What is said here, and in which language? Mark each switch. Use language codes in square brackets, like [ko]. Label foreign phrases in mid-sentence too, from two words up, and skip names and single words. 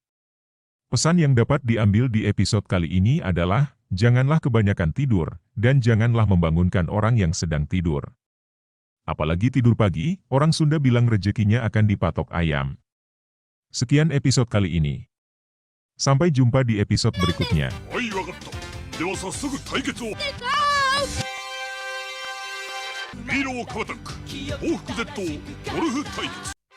[id] Pesan yang dapat diambil di episode kali ini adalah, janganlah kebanyakan tidur, dan janganlah membangunkan orang yang sedang tidur. Apalagi tidur pagi, orang Sunda bilang rezekinya akan dipatok ayam. Sekian episode kali ini. Sampai jumpa di episode berikutnya. [ja] はい、わかった。では早速対決を。ヒーローカバタック、報復 Z ゴルフ対決。